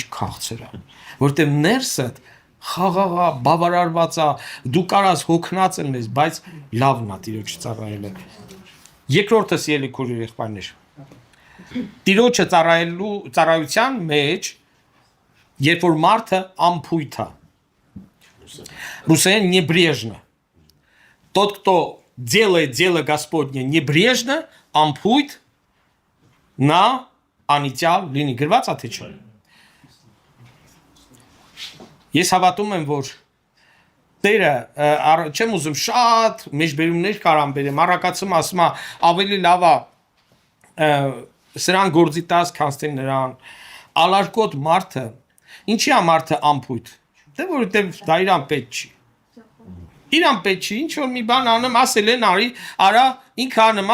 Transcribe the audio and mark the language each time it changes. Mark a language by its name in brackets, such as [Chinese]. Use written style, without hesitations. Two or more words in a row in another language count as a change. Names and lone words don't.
[Armenian] քաղցր է, որտեղ ներսդ խաղաղա, բավարարված է, դու կարաս հոգնած լինես, բայց լավն է Տիրոջ ծառայելը։ Երկրորդը սիրելի քույրեր, եղբայրներ, Տիրոջը ծառայության մեջ, երբ որ մարդը անփույթ է, ռուսերեն [Russian] небрежно, тот, кто делает дело Господне небрежно, [Armenian] անփույթ, նա անիծյալ լինի, գրված է թե չէ։ Ես հավատում եմ, որ Տերը, չեմ ուզում շատ մեջբերումներ կարամ բերեմ, առակացում ասում է, ավելի լավ է սրան գործի տաս, քան նրան, ալարկոտ մարդը, ինչի է մարդը անփույթ, դե որովհետև դա իրան պետք չի, իրան պետք չի, ինչ որ մի բան անեմ, ասել են արի, արա, ինքը անեմ,